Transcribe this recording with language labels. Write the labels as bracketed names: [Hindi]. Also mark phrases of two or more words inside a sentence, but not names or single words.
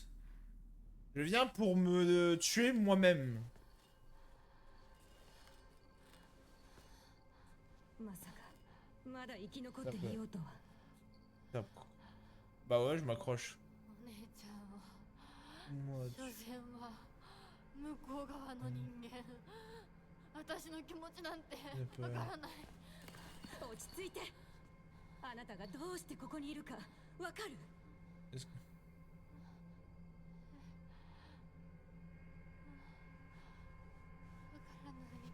[French] Je viens pour me tuer moi-même. Bah ouais, je m'accroche. Moi, [Japanese] 向こう側の人間、私の気持ちなんてわからない。落ち着いて。あなたがどうしてここにいるかわかる？わからない。